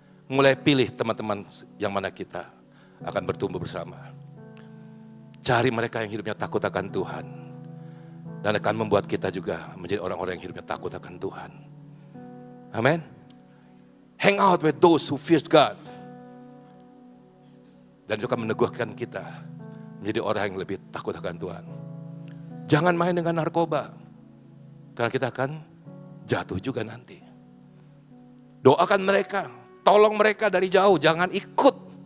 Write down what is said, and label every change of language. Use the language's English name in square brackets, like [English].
[Indonesian] Mulai pilih teman-teman yang mana kita akan bertumbuh bersama. Cari mereka yang hidupnya takut akan Tuhan, dan akan membuat kita juga menjadi orang-orang yang hidupnya takut akan Tuhan. Amin. [English] Hang out with those who fears God. [Indonesian] Dan juga meneguhkan kita menjadi orang yang lebih takut akan Tuhan. Jangan main dengan narkoba, karena kita akan jatuh juga nanti. Doakan mereka, tolong mereka dari jauh, jangan ikut.